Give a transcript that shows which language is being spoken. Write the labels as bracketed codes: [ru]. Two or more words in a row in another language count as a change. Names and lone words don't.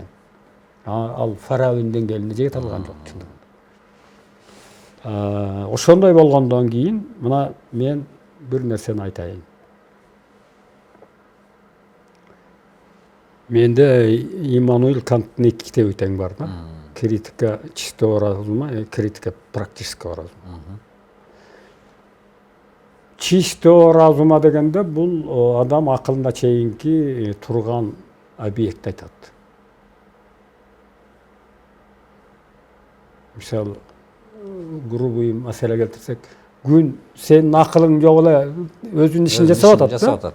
[ky] Ал Фаравинин деңгээлине жете алган жок чындыгында. Ошондой болгондон кийин мына мен бир нерсени айтайын. Менде Иммануил Канттын эки китеби тең бар да. [ru] Критика чистого разума, критика практического разума. Чистого разума [ky] дегенде бул адам акылына чейинки турган объект айтат. Мисалы, грубый маселе келтирсек, күн сенин акылың жок эле өзүнүн ишин жасап атат.